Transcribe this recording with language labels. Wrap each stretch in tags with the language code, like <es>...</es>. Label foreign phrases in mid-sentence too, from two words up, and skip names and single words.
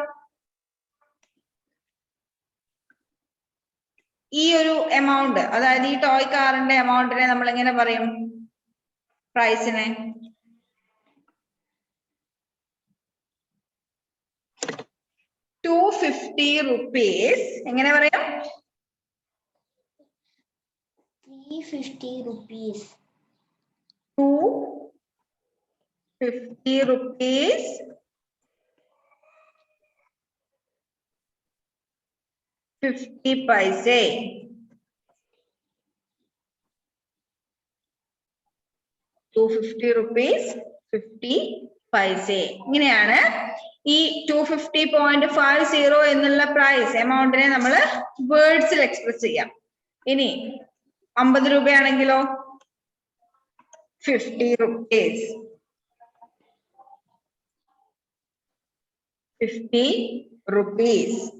<ml>ഈ ഒരു എമൗണ്ട്, അതായത് ഈ</ml> <en>toy car</en> <ml>എമൗണ്ടിനെ നമ്മൾ എങ്ങനെ പറയും? പ്രൈസിനെ 250 rupees എങ്ങനെ പറയാം?</ml> <en>350 rupees. 250 rupees 50 paise. 250 rupees 50 paise.</en> <ml>ഇങ്ങനെയാണ് ഈ 250.50 എന്നുള്ള</ml> <en>price amount</en> <ml>നമ്മൾ</ml> <en>words express</en> <ml>ചെയ്യാം. ഇനി 50 രൂപയാണെങ്കിലോ</ml> <en>50 rupees 50 rupees.</en>